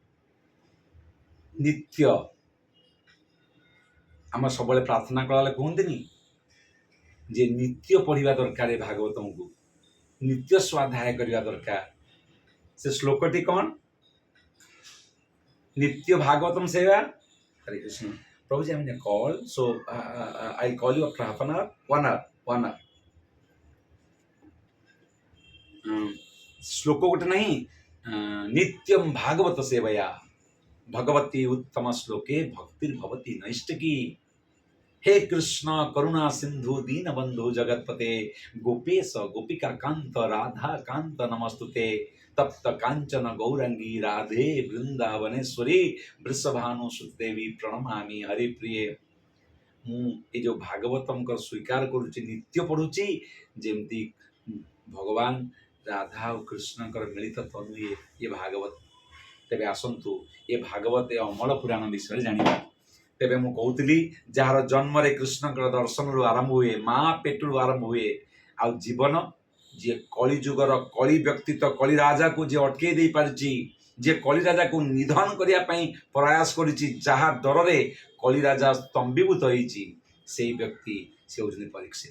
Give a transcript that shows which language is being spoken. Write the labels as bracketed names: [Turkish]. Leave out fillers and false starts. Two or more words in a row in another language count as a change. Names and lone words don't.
[Odia] ନିତ୍ୟ ଆମେ ସବୁବେଳେ ପ୍ରାର୍ଥନା କଲାବେଳେ କୁହନ୍ତିନି ଯେ ନିତ୍ୟ ପଢିବା ଦରକାର ଭାଗବତଙ୍କୁ, ନିତ୍ୟ ସ୍ୱାଧ୍ୟାୟ କରିବା ଦରକାର। [Sanskrit] ସେ ଶ୍ଲୋକଟି କ'ଣ? ନିତ୍ୟ ଭାଗବତम ସେବା। [Odia] ହରେ କୃଷ୍ଣ। [English] Prabhuji, I'm in a call, so I'll call you after half an hour, 1 hour, 1 hour. [Odia] ଶ୍ଲୋକ ଗୋଟେ ନାହିଁ, [Sanskrit] ନିତ୍ୟಂ ଭାଗବତ ସେବୟା ଭଗବତୀ ଉତ୍ତମ ଶ୍ଲୋକେ ଭକ୍ତିର୍ଭବତି ନୈଷ୍ଟିକି। हे कृष्ण करुणा सिंधु दीन बंधु जगतपते गोपेश गोपिका कांत राधा कांत नमस्तुते तप्त कांचन गौरंगी राधे वृंदावनेश्वरी वृषभानु सुदेवी प्रणमामि हरिप्रिय। [Odia] ମୁଁ ଏ ଯେଉଁ ଭାଗବତଙ୍କର ସ୍ୱୀକାର କରୁଛି, ନିତ୍ୟ ପଢୁଛି, ଯେମିତି ଭଗବାନ ରାଧା ଓ କୃଷ୍ଣଙ୍କର ମିଳିତ ତନୁ ଏ ଭାଗବତ। ତେବେ ଆସନ୍ତୁ ଏ ଭାଗବତ ଏ ଅମଳ ପୁରାଣ ବିଷୟରେ ଜାଣିବା। ତେବେ ମୁଁ କହୁଥିଲି ଯାହାର ଜନ୍ମରେ କୃଷ୍ଣଙ୍କର ଦର୍ଶନରୁ ଆରମ୍ଭ ହୁଏ, ମା ପେଟରୁ ଆରମ୍ଭ ହୁଏ, ଆଉ ଜୀବନ ଯିଏ କଳି ଯୁଗର କଳି ବ୍ୟକ୍ତିତ୍ୱ, କଳି ରାଜାକୁ ଯିଏ ଅଟକେଇ ଦେଇପାରିଛି, ଯିଏ କଳି ରାଜାକୁ ନିଧନ କରିବା ପାଇଁ ପ୍ରୟାସ କରିଛି, ଯାହା ଡରରେ କଳି ରାଜା ସ୍ତମ୍ଭୀଭୂତ ହେଇଛି, ସେଇ ବ୍ୟକ୍ତି ସେ ହେଉଛନ୍ତି ପରୀକ୍ଷିତ।